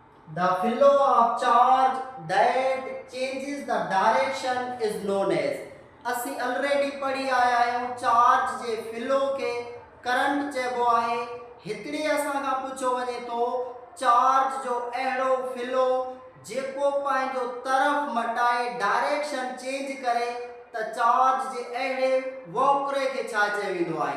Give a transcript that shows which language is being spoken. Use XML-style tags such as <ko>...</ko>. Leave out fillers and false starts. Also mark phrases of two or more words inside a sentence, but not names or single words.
<en>The flow of charge that changes the direction is known as.</en> <sd>असी ऑलरेडी पढ़ी आया आहियूं चार्ज जे फ्लो के करंट चइबो आहे। हिकिड़ी असां खां पुछो वञे थो चार्ज जो अहिड़ो फ्लो जेको पंहिंजो तरफ़ मटाए</sd> <en>direction change</en> <sd>करे त चार्ज जे अहिड़े वोकरे खे छा चयो वेंदो आहे?</sd>